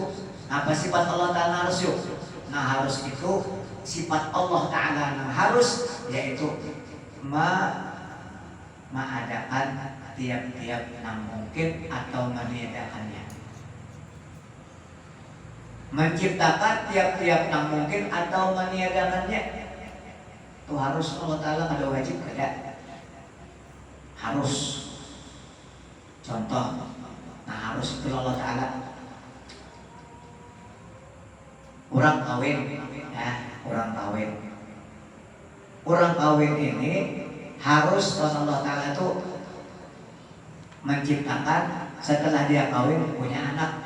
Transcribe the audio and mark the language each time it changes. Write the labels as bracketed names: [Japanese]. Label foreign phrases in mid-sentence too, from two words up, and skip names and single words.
[Indonesian] Apa sifat Allah Ta'ala harus yuk? Nah harus itu sifat Allah Ta'ala nang harus, yaitu mengadakan tiap-tiap nang mungkin atau meniadakannya. Menciptakan tiap-tiap nang mungkin atau meniadakannya. Itu harus Allah Ta'ala ada wajib ada. Harus. Contoh, nah harus itu Allah Ta'ala. Orang kawin, ya, orang kawin. Orang kawin ini harus Allah Ta'ala itu menciptakan setelah dia kawin punya anak.